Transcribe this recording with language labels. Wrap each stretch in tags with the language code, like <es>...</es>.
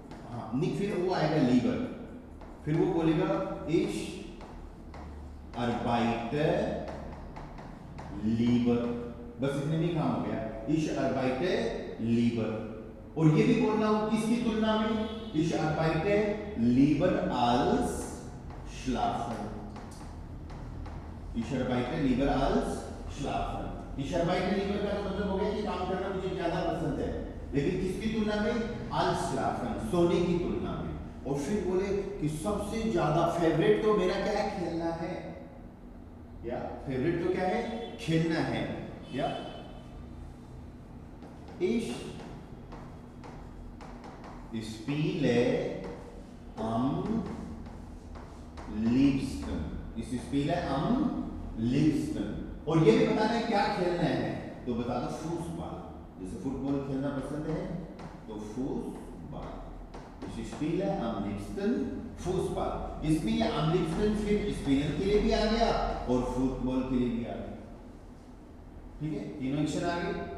<hi>हाँ, नहीं, फिर वो आएगा लीवर, फिर वो बोलेगा</hi> <de>ich arbeite lieber,</de> <hi>बस इतने में काम हो गया, ich arbeite lieber। और ये भी बोलना हो किसकी तुलना में?</hi> <de>ich arbeite lieber als schlafen, ich arbeite lieber als schlafen। ich arbeite lieber</de> <hi>का मतलब हो गया कि काम करना मुझे ज्यादा पसंद है, लेकिन किसकी तुलना में?</hi> <de>als schlafen,</de> <hi>सोने की तुलना में। और फिर बोले कि सबसे ज्यादा फेवरेट तो मेरा क्या है? खेलना है, या फेवरेट तो क्या है? खेलना है, या</hi> <de>ich spiele am liebsten, ich spiele am liebsten।</de> <hi>और ये भी बताना है क्या खेलना है, तो बता दो फुटबॉल, जैसे फुटबॉल खेलना पसंद है तो football,</hi> <de>ich spiele am liebsten</de> <hi>football. इसमें ये am liebsten फिर स्पेलिंग के लिए भी आ गया और फुटबॉल के लिए भी आ गया, ठीक है, तीनों एक्शन आ गए।</hi>